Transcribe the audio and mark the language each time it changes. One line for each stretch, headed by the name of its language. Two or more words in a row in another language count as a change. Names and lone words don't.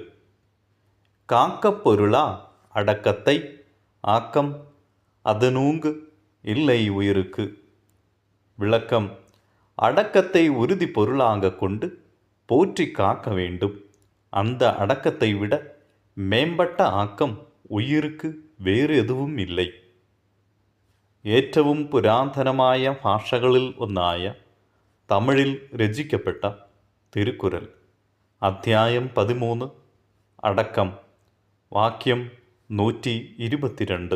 Tamil: காக்கப் பொருளா அடக்கத்தை ஆக்கம் அதனூங்கு இல்லை உயிருக்கு. விளக்கம்: அடக்கத்தை உறுதி பொருளாக கொண்டு போற்றி காக்க வேண்டும். அந்த அடக்கத்தை விட மேம்பட்ட ஆக்கம் உயிர்க்கு வேறு எதுவும் இல்லை.
Malayalam: ഏറ്റവും പുരാതനമായ ഭാഷകളിൽ ഒന്നായ തമിഴിൽ രചിക്കപ്പെട്ട തിരുക്കുറൽ അധ്യായം 13 അടക്കം വാക്യം 122.